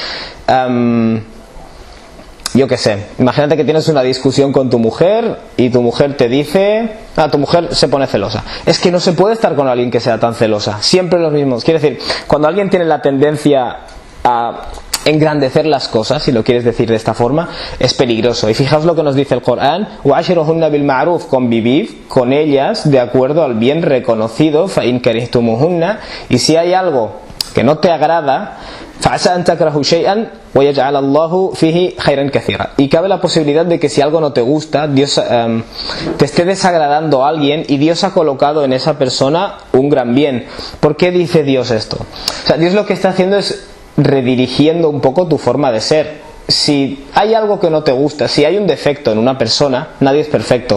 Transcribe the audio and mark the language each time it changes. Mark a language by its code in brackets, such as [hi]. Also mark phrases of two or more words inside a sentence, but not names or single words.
[es] Yo qué sé, imagínate que tienes una discusión con tu mujer y tu mujer te dice, tu mujer se pone celosa. Es que no se puede estar con alguien que sea tan celosa. Siempre los mismos. Quiero decir, cuando alguien tiene la tendencia a engrandecer las cosas, si lo quieres decir de esta forma, es peligroso. Y fijaos lo que nos dice el Corán: [ar] وَعَشِرُهُنَّ بِالْمَعْرُوفِ, [es] convivid con ellas de acuerdo al bien reconocido, [ar] فَإِنْ كَرِهْتُمُوهُنَّ, [es] y si hay algo que no te agrada, [ar] فَعَسَىٰ أَن تَكْرَهُوا شَيْئًا وَيَجْعَلَ اللَّهُ فِيهِ خَيْرًا كَثِيرًا. [es] Y cabe la posibilidad de que si algo no te gusta, Dios te esté desagradando a alguien y Dios ha colocado en esa persona un gran bien. ¿Por qué dice Dios esto? O sea, Dios lo que está haciendo es redirigiendo un poco tu forma de ser. Si hay algo que no te gusta, si hay un defecto en una persona, nadie es perfecto.